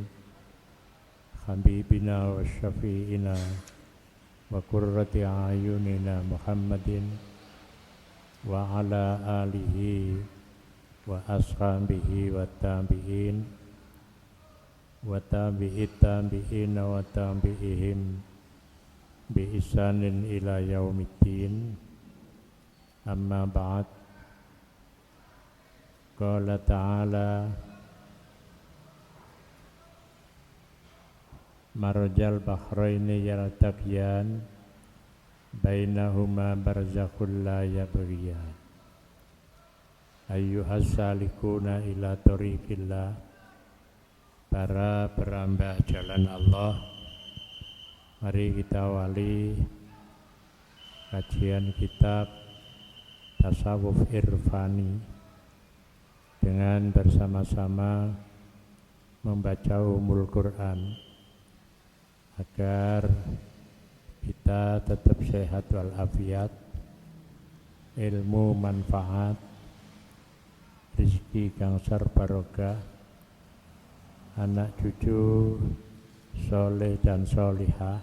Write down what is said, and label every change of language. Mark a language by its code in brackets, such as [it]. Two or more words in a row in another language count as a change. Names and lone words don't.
[ar] حبيبنا وشفيعنا وقرة أعيننا محمد وعلى آله وأصحابه وتابعين وتابعي التابعين وتابعيهم بإحسان إلى يوم الدين. أما بعد. قال تعالى مرج البحرين يلتقيان بينهما برزخ لا يبغيان أيها السالكون إلى طريق الله. [id] Para perambah jalan Allah, mari kita awali kajian kitab Tasawuf Irfani dengan bersama-sama membaca Ummul Quran agar kita tetap sehat walafiat, ilmu manfaat, rezeki kang sar barokah, anak cucu soleh dan solihah.